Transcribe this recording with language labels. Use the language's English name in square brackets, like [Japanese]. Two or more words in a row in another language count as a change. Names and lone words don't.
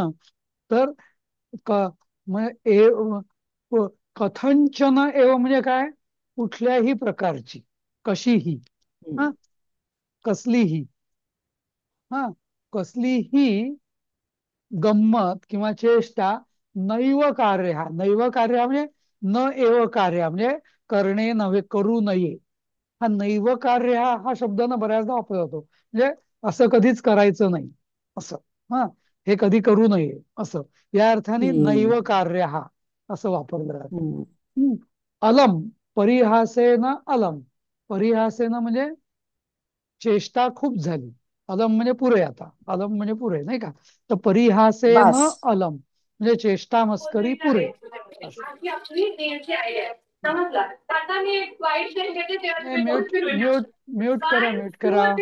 [Marathi] तर क म्हणजे [Sanskrit] कथंचन एव [Marathi] म्हणजे काय, कुठल्याही प्रकारची, कशीही, हा, हम्म. कसलीही, हा, कसलीही गंमत किंवा चेष्टा, [Sanskrit] नैव कार्य, [Marathi] हा [Sanskrit] नैव कार्य [Marathi] म्हणजे [Sanskrit] न एव कार्य [Marathi] म्हणजे करणे नव्हे, करू नये. हा [Sanskrit] नैव कार्य [Marathi] हा शब्द ना बऱ्याचदा वापरला जातो, म्हणजे असं कधीच करायचं नाही, असं. हा. हे कधी करू नये, असं, या अर्थाने हम्म. [Sanskrit] नैव कार्य [Marathi] हा असं वापरलं जातं. हम्म. अलम, [Sanskrit] परिहासेन अलम, [Marathi] परिहासेन म्हणजे चेष्टा खूप झाली, अलम म्हणजे पुरे, आता अलम म्हणजे पुरे, नाही का. तर परिहासेन बास. अलम म्हणजे चेष्टा मस्करी पुरे, असं. म्यूट म्यूट म्यूट करा, म्यूट करा.